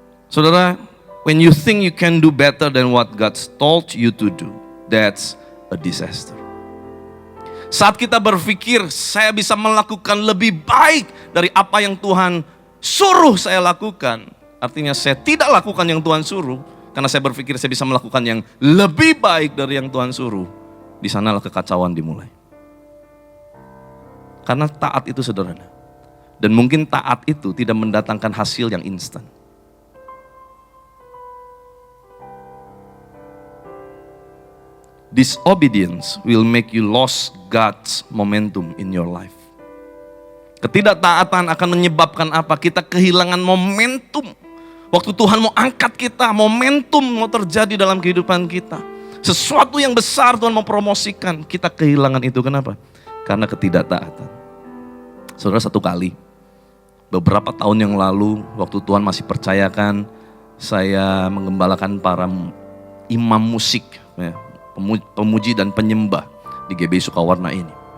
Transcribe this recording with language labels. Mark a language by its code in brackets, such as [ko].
[en] Saudara, when you think you can do better than what God told you to do, that's a disaster. [id] Saat kita berpikir saya bisa melakukan lebih baik dari apa yang Tuhan suruh saya lakukan, artinya saya tidak lakukan yang Tuhan suruh, karena saya berpikir saya bisa melakukan yang lebih baik dari yang Tuhan suruh. Di sanalah kekacauan dimulai. Karena taat itu sederhana. Dan mungkin taat itu tidak mendatangkan hasil yang instan. [en] Disobedience will make you lose God's momentum in your life. [id] Ketidaktaatan akan menyebabkan apa? Kita kehilangan momentum. Waktu Tuhan mau angkat kita, momentum mau terjadi dalam kehidupan kita. Sesuatu yang besar Tuhan mau promosikan, kita kehilangan itu. Kenapa? Karena ketidaktaatan. Saudara, satu kali, beberapa tahun yang lalu, waktu Tuhan masih percayakan saya mengembalakan para imam musik, ya, pemuji dan penyembah di GBI Sukawarna ini.